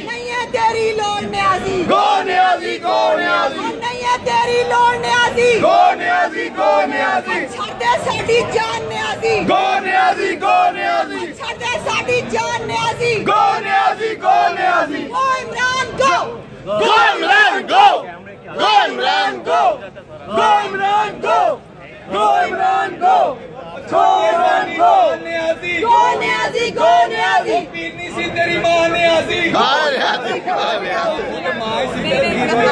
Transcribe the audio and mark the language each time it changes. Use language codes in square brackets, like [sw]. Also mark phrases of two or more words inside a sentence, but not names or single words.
[pa] ਨਹੀਂ ਹੈ ਤੇਰੀ ਲੋੜ ਨਿਆਜ਼ੀ [en] Go Niazi go Niazi [pa] ਨਹੀਂ ਹੈ ਤੇਰੀ ਲੋੜ ਨਿਆਜ਼ੀ [en] Go Niazi go Niazi [pa] ਛੱਡ ਦੇ ਸਾਡੀ ਜਾਨ ਨਿਆਜ਼ੀ [en] Go Niazi go Niazi [pa] ਛੱਡ ਦੇ ਸਾਡੀ ਜਾਨ ਨਿਆਜ਼ੀ [en] Go Niazi go Niazi [pa] ਓ ਇਮਰਾਨ ਕੋ [en] Go Imran go! Go Imran go! Go Imran go! Go Imran go! Go Imran go! न्याजी Go Niazi go Niazi [pa] ਪੀਰਨੀ ਸੀ ਤੇਰੀ ਮਾਂ ਨਿਆਜ਼ੀ ਹਾਂ, ਨਿਆਜ਼ੀ, ਹਾਂ, ਨਿਆਜ਼ੀ। ਮਾਂ ਸੀ ਤੇਰੀ